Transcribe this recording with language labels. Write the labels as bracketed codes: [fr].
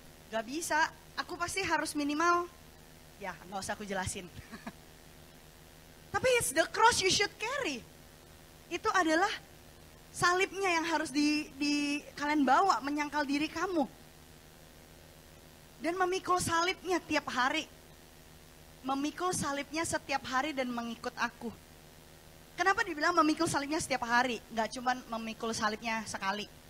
[id] Nggak bisa, aku pasti harus minimal, ya nggak usah aku jelasin. Tapi [en] it's the cross you should carry. [id] Itu adalah salibnya yang harus di kalian bawa, menyangkal diri kamu. Dan memikul salibnya tiap hari. Memikul salibnya setiap hari dan mengikut aku. Kenapa dibilang memikul salibnya setiap hari? Gak cuma memikul salibnya sekali.